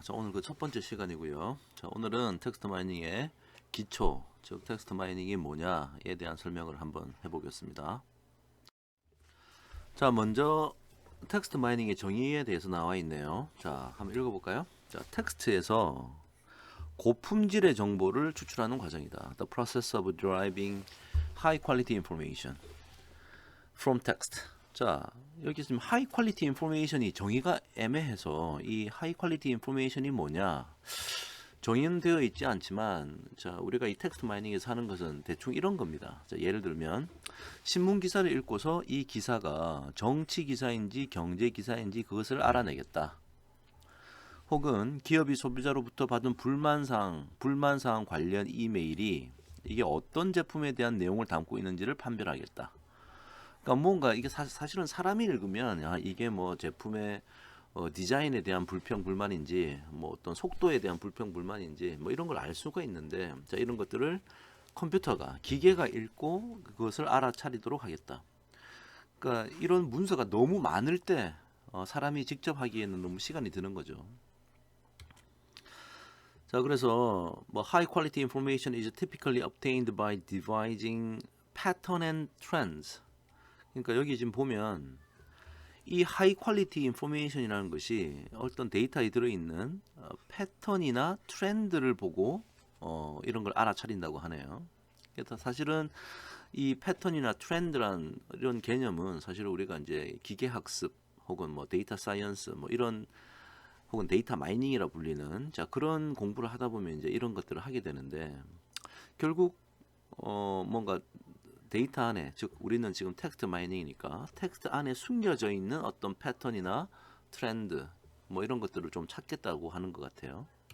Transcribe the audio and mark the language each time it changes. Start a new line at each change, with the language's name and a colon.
Korean: 자, 오늘 그 첫 번째 시간이고요. 자, 오늘은 텍스트 마이닝의 기초, 즉 텍스트 마이닝이 뭐냐에 대한 설명을 한번 해보겠습니다. 자, 먼저 텍스트 마이닝의 정의에 대해서 나와 있네요. 자, 한번 읽어볼까요? 자, 텍스트에서 고품질의 정보를 추출하는 과정이다.
English: The process of deriving high quality information from text.
Korean: 자, 여기 지금 하이 퀄리티 인포메이션이 정의가 애매해서 이 하이 퀄리티 인포메이션이 뭐냐? 정의는 되어 있지 않지만 자, 우리가 이 텍스트 마이닝에서 하는 것은 대충 이런 겁니다. 자, 예를 들면 신문 기사를 읽고서 이 기사가 정치 기사인지 경제 기사인지 그것을 알아내겠다. 혹은 기업이 소비자로부터 받은 불만사항 관련 이메일이 이게 어떤 제품에 대한 내용을 담고 있는지를 판별하겠다. 그러니까 뭔가 이게 사실은 사람이 읽으면 이게 뭐 제품의 디자인에 대한 불평 불만인지 뭐 어떤 속도에 대한 불평 불만인지 뭐 이런 걸 알 수가 있는데 자, 이런 것들을 컴퓨터가 기계가 읽고 그것을 알아차리도록 하겠다. 그러니까 이런 문서가 너무 많을 때 사람이 직접 하기에는 너무 시간이 드는 거죠. 자, 그래서 뭐
English: high quality information is typically obtained by devising pattern and trends.
Korean: 그러니까 여기 지금 보면 이 하이 퀄리티 인포메이션이라는 것이 어떤 데이터에 들어있는 패턴이나 트렌드를 보고 이런 걸 알아차린다고 하네요. 그래서 사실은 이 패턴이나 트렌드란 이런 개념은 사실 우리가 이제 기계학습 혹은 뭐 데이터 사이언스 뭐 이런 혹은 데이터 마이닝이라 불리는 자 그런 공부를 하다 보면 이제 이런 것들을 하게 되는데 결국 뭔가 데이터 안에, 즉 우리는 지금 텍스트 마이닝이니까 텍스트 안에 숨겨져 있는 어떤 패턴이나 트렌드 뭐 이런 것들을 좀 찾겠다고 하는 것 같아요.